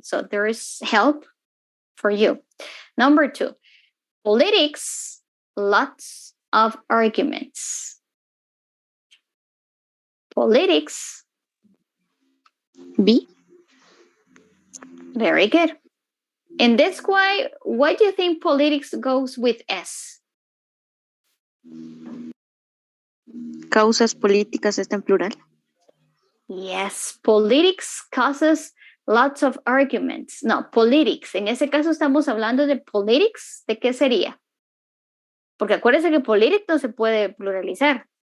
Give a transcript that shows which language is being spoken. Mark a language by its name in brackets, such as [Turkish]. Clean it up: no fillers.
[English] So there is help for you. Number 2, politics, lots of arguments. Politics. B. Very good. In this way, what do you think politics goes with S? [Spanish] Causas políticas está en plural. [English] Yes, politics causes lots of arguments. No, politics. [Spanish] En ese caso estamos hablando de politics. ¿De qué sería? Porque acuérdense que politics no se puede pluralizar.